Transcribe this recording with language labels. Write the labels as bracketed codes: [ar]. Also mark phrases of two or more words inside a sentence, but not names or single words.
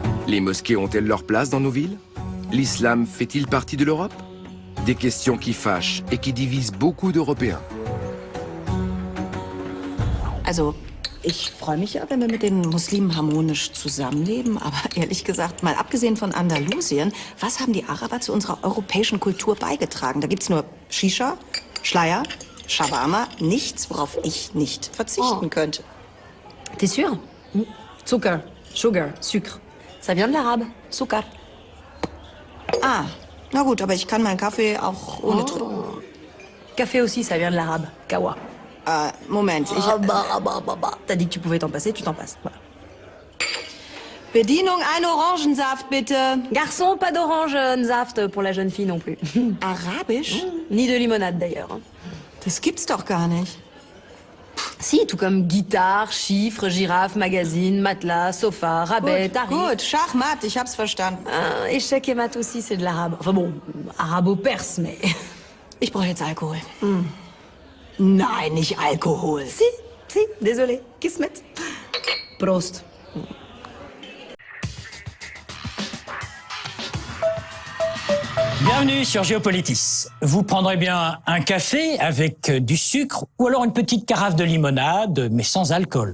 [fr] Les mosquées ont-elles leur place dans nos villes? L'islam fait-il partie de l'Europe? Des questions qui fâchent et qui divisent beaucoup d'Européens. [de] Also, ich freue mich ja, wenn wir mit den Muslimen harmonisch zusammenleben. Aber ehrlich gesagt, mal abgesehen von Andalusien, was haben die Araber zu unserer europäischen Kultur beigetragen? Da gibt's nur Shisha, Schleier, Shawarma, nichts, worauf ich nicht verzichten könnte. [fr] T'es sûr? Zucker, sugar, sucre. Ça vient de l'arabe. [de] Zucker. Ah, na gut, aber ich kann meinen Kaffee auch ohne trinken. [fr] Café aussi, ça vient de l'arabe. Kawa. [de] Moment, ich... [fr] T'as dit que tu pouvais t'en passer, tu t'en passes. Voilà. [de] Bedienung, ein Orangensaft, bitte. [fr] Garçon, pas d'orange-saft pour la jeune fille non plus. [de] Arabisch? [fr] Ni de limonade d'ailleurs. [de] Das gibt's doch gar nicht. [fr] Si, tout comme guitare, chiffres, girafe, magazine, matelas, sofa, rabais, tarif. [de] Gut, Schachmatt, ich hab's verstanden. [fr] Échec et mat aussi, c'est de l'arabe. Enfin bon, arabo-perse, mais... [de] Ich brauche jetzt Alkohol. Nein, nicht Alkohol. [fr] Si, désolé. Kismet. Prost. Bienvenue sur Géopolitis. Vous prendrez bien un café avec du sucre ou alors une petite carafe de limonade, mais sans alcool.